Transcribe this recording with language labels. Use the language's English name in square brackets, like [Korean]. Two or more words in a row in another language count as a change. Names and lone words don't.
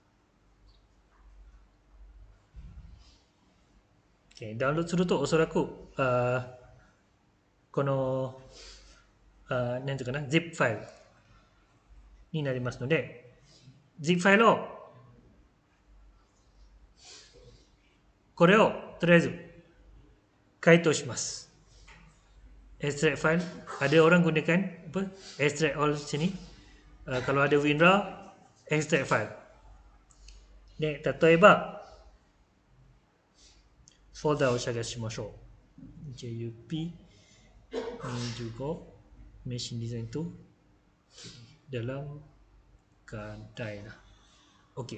[Japanese] ダウンロードするとおそらくこのなんていうかな、ZIP ファイルになりますので、ZIP ファイルをこれをとりあえず解凍します。 [English] Extract file, [Malay] ada orang gunakan apa? [English] Extract all sini. [Malay] Kalau ada WinRAR, [English] extract file. [Japanese] で、例えば、フォルダを探しましょう。JUP25 [English] Machine Design [Malay] tu dalam [Japanese] 課題だ。OK。